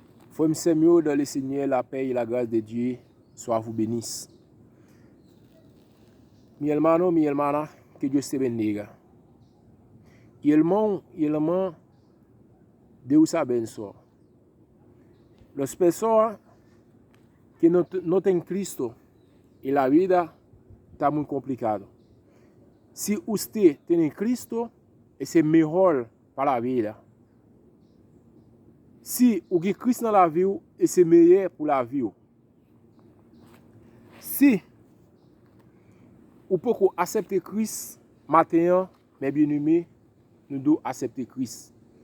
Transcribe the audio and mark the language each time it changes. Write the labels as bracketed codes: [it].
[fr] Frères Samuel, dans le Seigneur, la paix et la grâce de Dieu soient vous bénissent. [es] Mi hermano, mi hermana, que Dios te bendiga. Y hermano, [pt] Deus abençoe. [es] Las personas que no tienen Cristo y la vida está muy complicado. Si usted tiene Cristo, es mejor para la vida. [fr] Si vous avez Christ dans la vie, c'est meilleur pour la vie. Si vous pouvez accepter Christ maintenant, mes bien-aimés, nous devons accepter Christ.